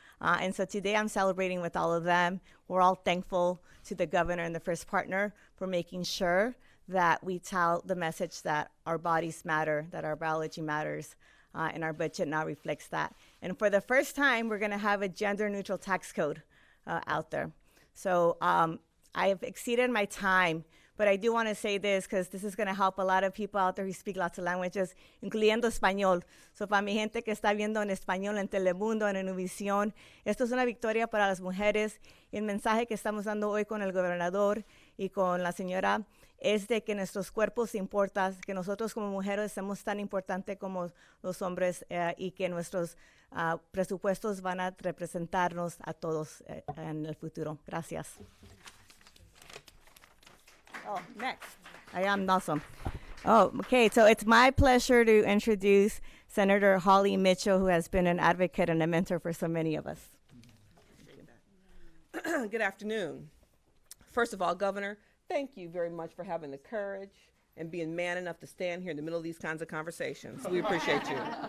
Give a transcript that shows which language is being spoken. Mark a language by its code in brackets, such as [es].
[en] And so today I'm celebrating with all of them. We're all thankful to the governor and the first partner for making sure that we tell the message that our bodies matter, that our biology matters, and our budget now reflects that. And for the first time, we're going to have a gender-neutral tax code out there. So I have exceeded my time, but I do want to say this because this is going to help a lot of people out there who speak lots of languages, [es] incluyendo español. So para mi gente que está viendo en español en Telemundo, en Univisión, esto es una victoria para las mujeres. Y el mensaje que estamos dando hoy con el gobernador y con la señora es de que nuestros cuerpos importan, que nosotros como mujeres somos tan importantes como los hombres y que nuestros presupuestos van a representarnos a todos en el futuro. Gracias. [en] Oh, next. I am awesome. Oh, okay. So it's my pleasure to introduce Senator Holly Mitchell, who has been an advocate and a mentor for so many of us. Good afternoon. First of all, Governor, thank you very much for having the courage and being man enough to stand here in the middle of these kinds of conversations. We appreciate you.